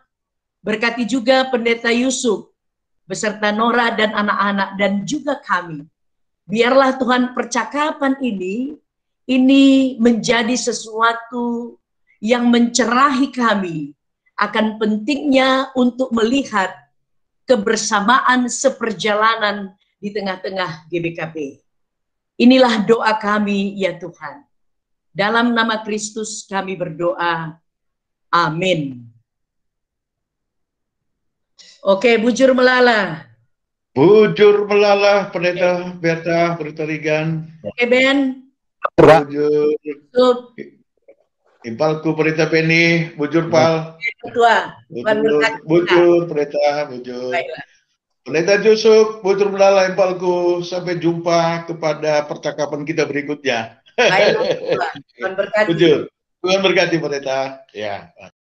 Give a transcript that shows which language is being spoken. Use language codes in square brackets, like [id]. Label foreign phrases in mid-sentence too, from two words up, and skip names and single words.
[id] Berkati juga Pendeta Yusuf, beserta Nora dan anak-anak, dan juga kami. Biarlah Tuhan percakapan ini menjadi sesuatu yang mencerahi kami akan pentingnya untuk melihat kebersamaan seperjalanan di tengah-tengah GBKP. Inilah doa kami ya Tuhan. Dalam nama Kristus kami berdoa. Amin. Oke, [btx] bujur melala. Bujur melala, [id] Pendeta Berta, Pendeta Regan. Oke, Ben. Bujur. Tuh, [btx] Impalku Pendeta Penny, bujur Pal. [id] Ketua. [btx] Bujur Pendeta, bujur. [id] Baiklah. Pendeta Yusuf, [btx] bujur melala impalku. [id] Sampai jumpa kepada percakapan kita berikutnya. Baiklah, Tuhan. Tuhan berkati. Bujur. Tuhan berkati Pendeta. Ya.